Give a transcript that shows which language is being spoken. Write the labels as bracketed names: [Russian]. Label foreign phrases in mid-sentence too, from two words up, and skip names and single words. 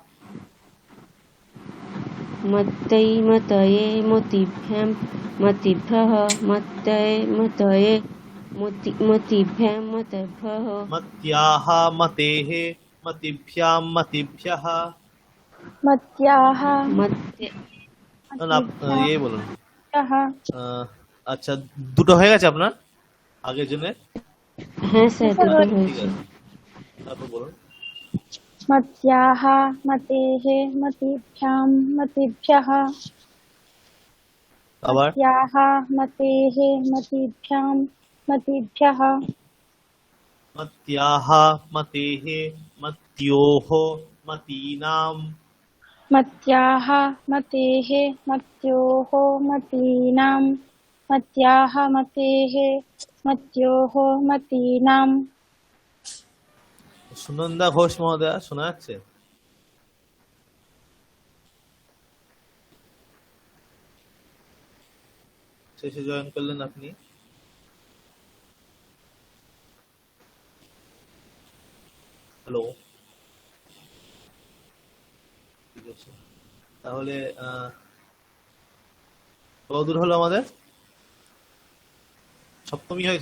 [Sanskrit] मत्तै मतये मतिभ्यां मतिभ्यः मत्तै मतये मतिभ्यां मतिभ्यः मत्याः मतेः मतिभ्यां मतिभ्यः मत्याः मत्य [Bangla] না, না, ইয়ে বলুন [Sanskrit] मत्याः [Bangla] আচ্ছা দুটো হয়ে গেছে আপনার আগের জন্য হ্যাঁ স্যার দুটো ঠিক হয়েছে আছে তারপর বলুন [Sanskrit] मत्याः मतेः मतिभ्यां मतिभ्यः [Bangla] আবার [Sanskrit] मत्याः मतेः मतिभ्यां मतिभ्यः मत्याः मतेः मत्योः मतीनां मत्याः मतेः मत्योः मतीनां मत्याः मतेः मत्योः मतीनां [Bangla] সুনন্দা ঘোষ মহোদয়া শোনা যাচ্ছে শেষে জয়েন করলেন আপনি হ্যালো ঠিক আছে তাহলে কতদূর হলো আমাদের সপ্তমী হয়েছে